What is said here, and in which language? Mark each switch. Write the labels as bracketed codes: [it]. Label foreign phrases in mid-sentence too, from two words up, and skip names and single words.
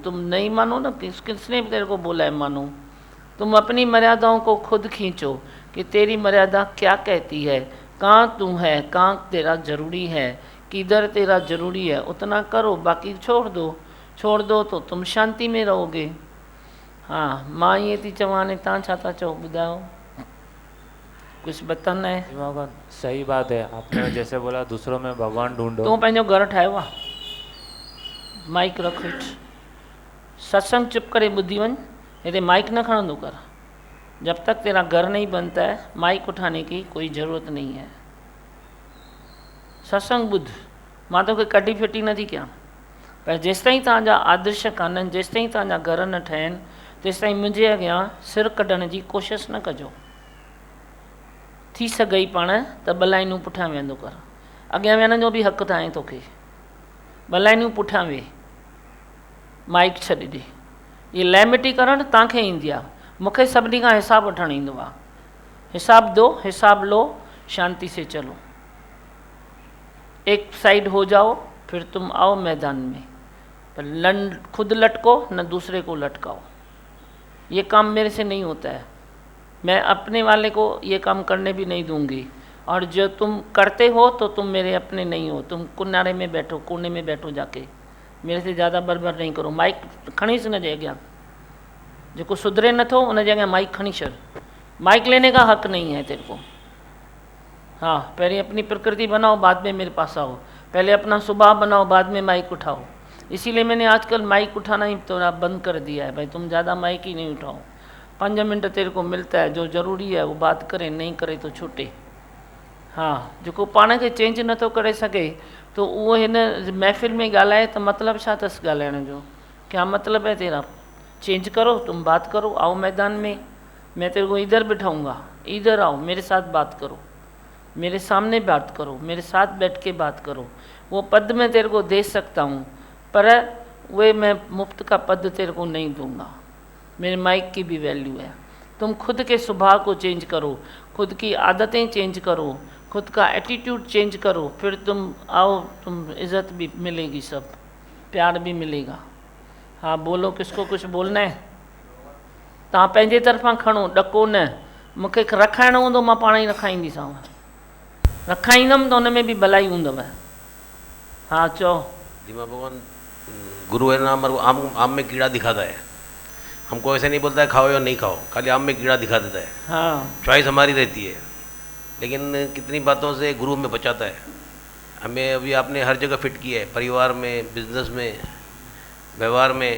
[hi] तुम नहीं मानो ना, किसने तेरे को बोला है मानो? तुम अपनी मर्यादाओं को खुद खींचो कि तेरी मर्यादा क्या कहती है, कहाँ तू है, कहाँ तेरा जरूरी है, किधर तेरा जरूरी है, उतना करो, बाकी छोड़ दो। छोड़ दो तो तुम शांति में रहोगे। हाँ, माँ [sd] ये थी चवाने ता छा था चो बुधाओ, [hi] कुछ बताना है? भगवान सही बात है, आपने जैसे बोला दूसरों में भगवान ढूंढो। [sd] तू पंहिंजो घर ठाहियो आहे, माइक रख हेठि, सत्संग चुप करे ॿुधी वञ, हिते माइक न खणंदो कर। [hi] जब तक तेरा घर नहीं बनता है माइक उठाने की कोई ज़रूरत नहीं है। [sd] सत्संग ॿुध, मां तोखे कढी फिटी नथी कयां, पर जेसि ताईं तव्हांजा आदर्श कान्हनि, जेसि ताईं तव्हांजा घर न ठहनि, तेसि ताईं मुंहिंजे अॻियां सिर कढण जी कोशिशि न कजो। थी सघई पाण त ॿ लाइनूं पुठियां वेहंदो कर, अॻियां वेहण जो बि हक़ु आहे तोखे। ॿ लाइनूं पुठियां वेह, माइक छॾे ॾे। ये लैमिटी करणु तव्हांखे ईंदी आहे, मूंखे सभिनी खां हिसाबु वठणु ईंदो आहे। [hi] हिसाब दो, हिसाब लो, शांति से चलो। एक साइड हो जाओ, फिर तुम आओ मैदान में। पर खुद लटको न दूसरे को लटकाओ, ये काम मेरे से नहीं होता है। मैं अपने वाले को ये काम करने भी नहीं दूंगी, और जो तुम करते हो तो तुम मेरे अपने नहीं हो। तुम किनारे में बैठो, कोने में बैठो जाके, मेरे से ज़्यादा बरबर नहीं करो। [sd] माइक खणीस न जे अॻियां, जो सुधरे नथो उन जे अॻियां माइक खणी छॾ। [hi] माइक लेने का हक़ नहीं है तेरे को। हाँ, पहले अपनी प्रकृति बनाओ, बाद में मेरे पास आओ। पहले अपना स्वभाव बनाओ, बाद में माइक उठाओ। इसीलिए मैंने आजकल माइक उठाना ही थोड़ा बंद कर दिया है। भाई तुम ज़्यादा माइक ही नहीं उठाओ, 5 मिनट तेरे को मिलता है, जो ज़रूरी है वो बात करे, नहीं करे तो छूटे। [sd] हाँ, जो पाण खे चेंज नथो करे सघे तो वो हिन महफ़िल में ॻाल्हाए त मतिलबु छा अथसि ॻाल्हाइण जो? [hi] क्या मतलब है तेरा? चेंज करो, तुम बात करो, आओ मैदान में। मैं तेरे को इधर बिठाऊंगा, इधर आओ, मेरे साथ बात करो, मेरे सामने बात करो, मेरे साथ बैठ के बात करो। वो पद मैं तेरे को दे सकता हूँ, पर वे मैं मुफ्त का पद तेरे को नहीं दूंगा। मेरे माइक की भी वैल्यू है। तुम खुद के स्वभाव को चेंज करो, खुद की आदतें चेंज करो, खुद का एटीट्यूड चेंज करो, फिर तुम आओ, तुम इज़्ज़त भी मिलेगी, सब प्यार भी मिलेगा। हाँ बोलो, किसको कुछ बोलना है? [sd] तव्हां पंहिंजे तरफ़ां खणो, ॾको न। मूंखे रखाइणो हूंदो मां पाण ई रखाईंदीसांव, रखाईंदमि त हुन में बि भलाई हूंदव। हाँ चओ। [hi] दीमा भगवान गुरु है ना, हमारे को आम में कीड़ा दिखाता है। हमको ऐसे नहीं बोलता है खाओ या नहीं खाओ, खाली आम में कीड़ा दिखा देता है। हाँ चॉइस हमारी रहती है, लेकिन कितनी बातों से गुरु हमें बचाता है। हमें अभी आपने हर जगह फिट किया है, परिवार में, बिजनेस में, व्यवहार में।